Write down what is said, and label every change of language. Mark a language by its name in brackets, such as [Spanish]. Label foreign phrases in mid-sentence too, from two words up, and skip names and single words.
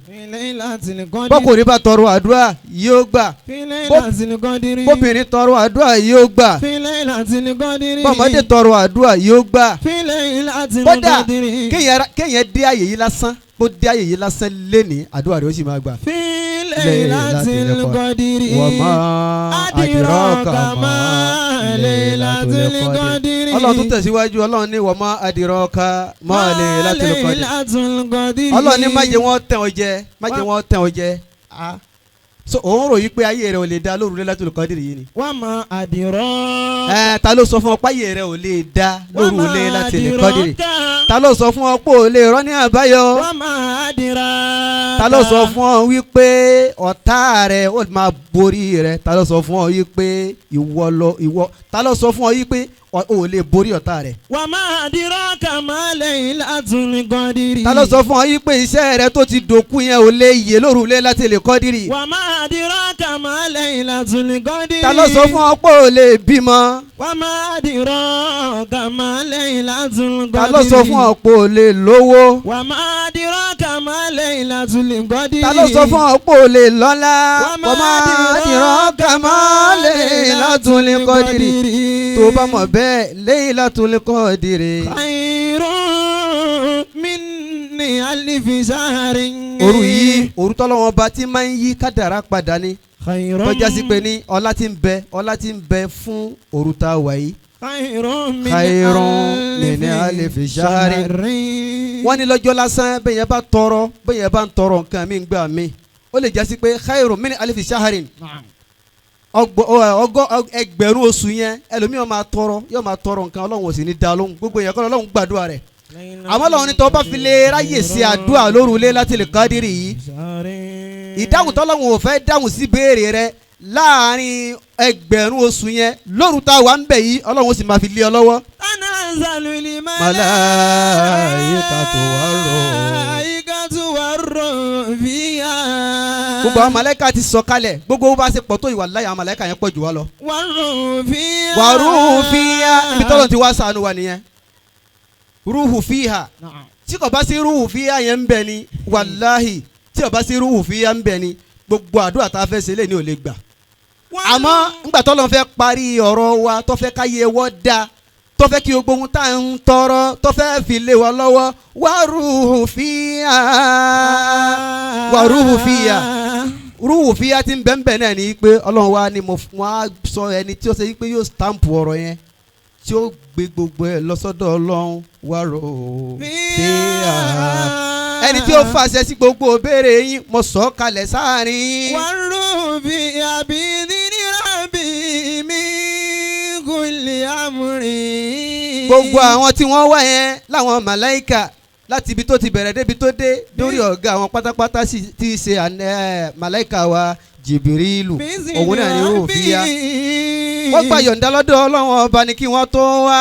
[Yoruba] bọ́kùnrin bá tọrọ àdúrà yóò gbà bóbìnrin tọrọ àdúrà yóò gbà bọ́mọdé tọrọ àdúrà yóò gbà kódà kéèyàn dé àyè yìí lásán bó dé àyè yìí lásán lénìí àdúrà rẹ̀ ó sì máa gbà. [Arabic] ليلة القدر وما أدراك ما ليلة القدر. [Yoruba] ọlọ́run tó tẹ̀síwájú ọlọ́run ní [Arabic] وما أدراك ما ليلة القدر. [Yoruba] ọlọ́run ní má jẹ́ wọ́n tẹ̀ ọ́ jẹ má jẹ́ wọ́n tẹ̀ ọ́ jẹ. so òun rò yí pé ayé rẹ ò lè dá lóru Laylatul Qadr yìí ni. [Arabic] وما أدراك. [Yoruba] ta ló sọ fún ọ pé ayé rẹ ò lè dá lóru Laylatul Qadr. ta ló sọ fún ọ pé ò lè rọ́ ní àbáyọ. [Arabic] وما أدراك. [Yoruba] ta ló sọ fún ọ wípé ọ̀tá rẹ ó máa borí rẹ. ta ló sọ fún ọ wípé ìwọ ta ló sọ fún ọ wípé o lè borí ọ̀tá rẹ. [Arabic] وما أدراك ما ليلة القدر. [Yoruba] ta ló sọ fún ọ yìí pé iṣẹ́ rẹ tó ti dòkú yẹn ò lè yè lóru Laylatul Qadr. [Arabic] وما أدراك ما ليلة القدر. [Yoruba] ta ló sọ fún ọ pé ò lè bímọ. [Arabic] وما أدراك ما ليلة القدر. [Yoruba] ta ló sọ fún ọ pé ò lè lówó. [Arabic] وما أدراك ما ليلة القدر. [Yoruba] ta ló sọ fún ọ pé ò lè lọ́lá. [Arabic] وما أدراك ما ليلة القدر. [Yoruba] tó bá mọ̀ bẹ́ẹ̀ Laylatul Qadr. [Arabic] خير من ألف شهر. [Yoruba] òru yìí òru tọ́lọ́wọ́n bá ti máa ń yí kádàrá padà ni. khairun tọ́já sí pé ní ọlá tí ń bẹ fún òru tá wà yìí. [Arabic] khairun من ألف شهر. [Yoruba] wọ́n ní lọ́jọ́ lásán bẹ́ẹ̀ yẹn bá ń tọrọ nǹkan mi gbà mí ó lè jásí pé [Arabic] خير من ألف شهر. [Yoruba] ẹgbẹ̀rún oṣù yẹn ẹlòmíràn yóò máa tọrọ nǹkan ọlọ́run ò sì ní dá lóhùn gbogbo yẹn kọ́ ọlọ́run gbàdúrà rẹ̀ àmọ́ ọlọ́run ní tọ́ bá fi lè ráyè sí àdúrà lóru Laylatul Qadr yìí ìdáhùn tọ́lọ́run ò fẹ́ dáhùn sí béèrè rẹ̀ láàrin ẹgbẹ̀rún oṣù yẹn lóru tá a wà ń bẹ̀ yìí ọlọ́run ó sì máa fi lé ọ lọ́wọ́. [Arabic] tanazzalul malaikatu والروح فيها. [Yoruba] gbogbo àwọn màláíkà ti sọ kalẹ̀ gbogbo bá ṣe pọ̀ tó ìwà láyà àwọn màláíkà yẹn pọ̀ jù wá lọ. [Arabic] والروح فيها [Yoruba] ibi tọ́lọ̀ ti wá ṣàánú wa nìyẹn. [Arabic] الروح فيها [Yoruba] tí kò bá sí [Arabic] الروح فيها [Yoruba] yẹn ń bẹ ni wàláhì tí kò bá sí [Arabic] الروح فيها [Yoruba] ń bẹ ni gbogbo àdúrà tá a fẹ́ ṣe lé ní ò lè gbà. àmọ́ ńgbà tọ́lọ̀ fẹ́ parí ọ̀rọ̀ wa tó fẹ́ káyé wọ́ da tó fẹ́ kí gbogbo ohun tá à ń tọrọ tó fẹ́ fi lé wa lọ́wọ́ [Arabic] والروح فيها والروح فيها روح فيها [Yoruba] tí ń bẹ́ẹ̀ náà ni pé ọlọ́run wa ni mo á sọ ẹni tí ó ṣe pé yóò stamp ọ̀rọ̀ yẹn tí ó gbé gbogbo ẹ̀ lọ́sọ́dọ̀ ọlọ́run [Arabic] والروح فيها [Yoruba] ẹni tí ó fàṣẹ sí gbogbo béèrè yín mo sọ kalẹ̀ sáàrin. [Arabic] والروح فيها بإذن [Yoruba] gbogbo àwọn tí wọ́n wá yẹn láwọn màláìkà láti ibi tó ti bẹ̀rẹ̀ débi tó dé lórí ọ̀gá àwọn pátápátá tí í ṣe màláìkà wa Jìbìrìlù òun náà ni ó fi ya wọ́n gba yọ̀ǹda lọ́dọ̀ Ọlọ́run ọba ni kí wọ́n tó wá.